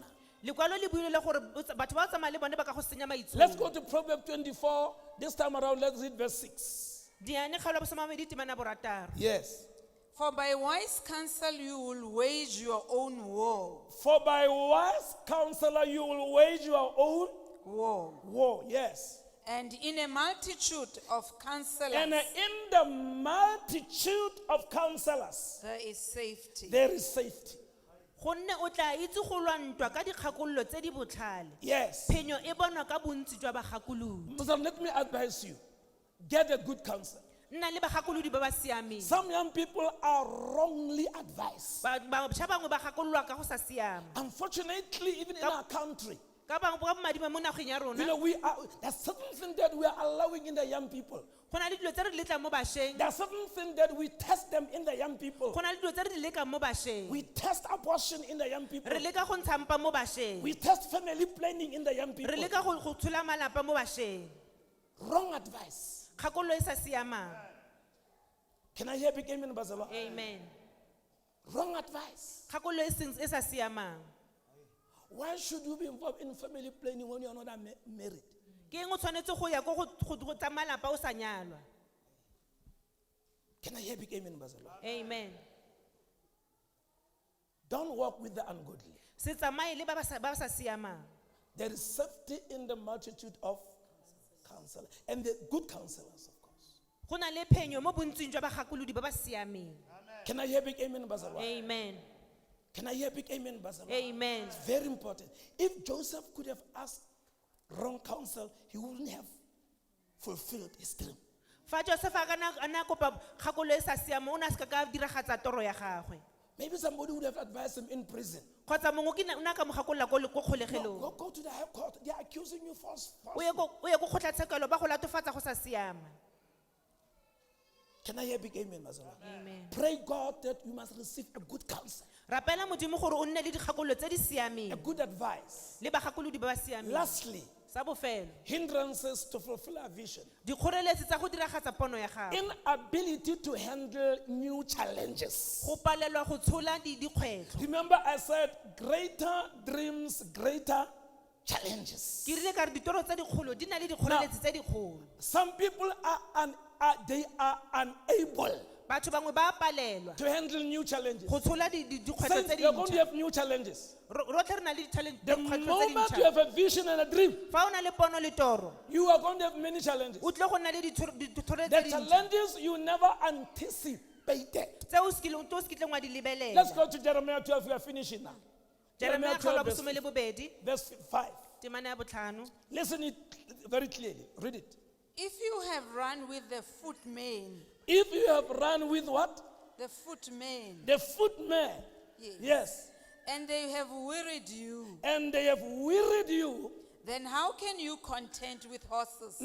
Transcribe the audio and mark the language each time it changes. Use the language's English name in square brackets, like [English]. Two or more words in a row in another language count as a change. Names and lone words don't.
[Tswana] Lekwalo le buile le gore batho ba o tsamaya le bone ba ka go senya [English] Let's [Tswana] maitsholo. [English] go to Proverbs 24. This time around, let's read verse 6. [Tswana] Diane kgaolo ya bosomamedi temana borataro. [English] Yes. For by wise counsel you will wage your own war. For by wise counselor you will wage your own War. war. Yes. And in a multitude of counselors, And in the multitude of counselors, there is safety. there is safety. [Tswana] Gonne o tla itse go lwantwa ka dikgakololo tse di botlhale. [English] Yes. [Tswana] Phenyo e bonwa ka bontsi jwa bagakolodi. [English] Muslim, let me advise you. Get a good counsel. [Tswana] Nna le bagakolodi ba ba siameng. [English] Some young people are wrongly advised. [Tswana] Bašwa bangwe ba gakololwa ka go sa siama. [English] Unfortunately, even in our country, [Tswana] Ka bangwe ba madimo mo nageng ya rona, [English] there's certain things that we are allowing in the young people. [Tswana] go na le dilo tse re di letlang mo bašweng. [English] There are certain things that we test them in the young people. [Tswana] Go na le dilo tse re di lekang mo bašweng. [English] We test abortion in the young people. [Tswana] Re leka go ntsha mpa mo bašweng. [English] We test family planning in the young people. [Tswana] Re leka go tshola malapa mo bašweng. [English] Wrong advice. [Tswana] Kgakololo e sa siamang. [English] Can I hear big amen, Bazalwa? Amen. Wrong advice. [Tswana] Kgakololo e sa siamang. [English] Why should you be involved in family planning when you are not married? [Tswana] Ke eng o tshwanetse go ya go tsa malapa o sa nyalwa. [English] Can I hear big amen, Bazalwa? Amen. Don't walk with the ungodly. [Tswana] Se tsamaye le ba ba sa siamang. [English] There is safety in the multitude of counselors and the good counselors, of course. [Tswana] Go na le phenyo mo bontsing jwa bagakolodi ba ba siameng. [English] Can I hear big amen, Bazalwa? Amen. Can I hear big amen, Bazalwa? Amen. It's very important. If Joseph could have asked wrong counsel, he wouldn't have fulfilled his dream. [Tswana] Fa Joseph a kana kopa kgakololo e sa siamang, o ne a se ka diragatsa toro ya gagwe. [English] Maybe somebody would have advised him in prison. [Tswana] Kgotsa mongwe o ne a ka mo gakolola ko [English] No, [Tswana] kgolegelong. [English] go to the high court. They are accusing you false. [Tswana] O ye ko kgotlatshekelo ba go latofatsa go sa siama. [English] Can I hear big amen, Bazalwa? Amen. Pray God that you must receive a good counsel, [Tswana] Rapela modimo gore o nne le dikgakololo tse di a siameng [English] good advice. [Tswana] le bagakolodi ba ba siameng. [English] Lastly, [Tswana] Sa bofelo, [English] hindrances to fulfill our vision. [Tswana] dikgoreletsi tsa go diragatsa pono ya gago. [English] Inability to handle new challenges. [Tswana] Go palelwa go tshola dikgwetlho. [English] Remember, I said greater dreams, greater challenges. [Tswana] Ke rile ka re ditoro tse dikgolo di na le dikgoreletsi tse dikgolo. [English] Some people are unable [Tswana] Batho bangwe ba palelwa [English] to handle new challenges. [Tswana] go tshola dikgwetlho [English] Since [Tswana] tse [English] you're going to [Tswana] dintšha. [English] have new challenges. [Tswana] Rotlhe re na le [English] The [Tswana] dikgwetlho tse [English] moment you [Tswana] dintšha. [English] have a vision and a dream, [Tswana] Fa o na le pono le toro, [English] you are going to have many challenges. [Tswana] o tle go nna le dithoro [English] The [Tswana] tse dintšha [English] challenges you never anticipated. [Tswana] tse o se kitleng wa di lebelela. [English] Let's go to Jeremiah 12. We are finishing now. [Tswana] Jeremia kgaolo ya 12, bosome le bobedi, [English] verse 5. [Tswana] temana ya botlhano. [English] Listen it very clearly. Read it. If you have run with the footmen, If you have run with what? the footmen, The footmen. Yes. Yes. and they have wearied you, And they have wearied you. then how can you contend with horses?